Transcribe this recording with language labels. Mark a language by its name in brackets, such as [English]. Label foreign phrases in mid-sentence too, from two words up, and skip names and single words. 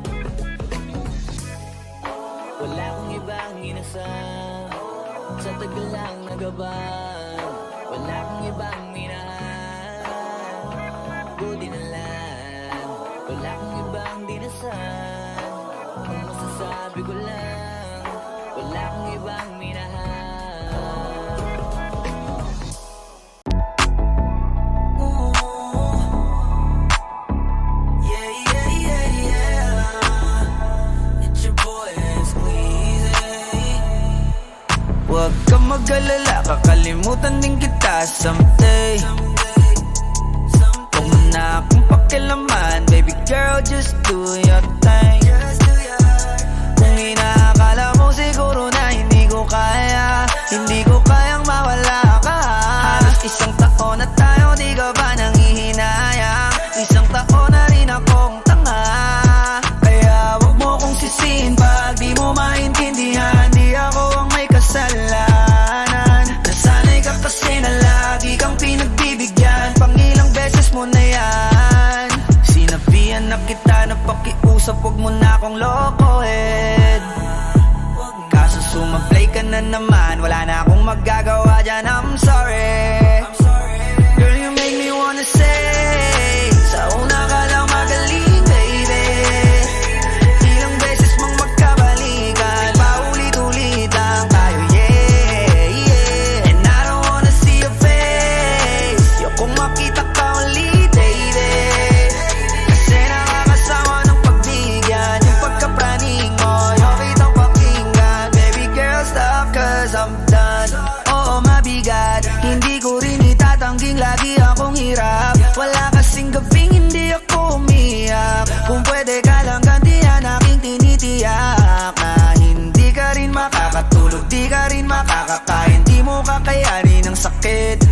[Filipino] Wala akong ibang inasal, sa tagal lang nagabang. Wala akong ibang minahal. Buti na lang. Wala akong ibang dinasal. Ang masasabi ko lang, wala akong ibang minahal. [English] It's your boy, Squeezy. [Filipino] Huwag ka mag-alala, kakalimutan din kita someday. Huwag mo na akong pakialaman, [English] baby girl, just do your thing. [Filipino] Kung inaakala mo siguro na hindi ko kaya, hindi ko kayang mawala ka. Halos isang taon na tayo, di ka ba nangihinayang? Isang taon na rin akong tanga. Kaya huwag mo kong sisihin pag di mo maintindihan. Di ako ang may kasalanan. Nasanay ka kasi na lagi kang pinagbibigyan. Pangilang beses mo na yan. Sinabihan na kita na pakiusap, huwag mo na akong lokohin. Kaso sumablay ka na naman, wala na akong magagawa dyan, [English] I'm sorry. Girl, you make me wanna say, [Filipino] sa una ka lang magaling, baby. Ilang beses mong magkabalikan, paulit-ulit lang tayo, [English] yeah. And I don't wanna see your face, [Filipino] ayokong makita ka ulit, baby. Kasi nakakasawa ng pagbigyan, yung pagkapraning mo, yung kitang pakinggan. [English] Baby girl, stop cause I'm done. [Filipino] Oo, mabigat, hindi ko rin itatangging lagi akong hirap. Wala kasing gabing hindi ako umiyak. Kung pwede ka lang gantihan aking tinitiyak, na hindi ka rin makakatulog, di ka rin makakakain, di mo kakayanin ang sakit.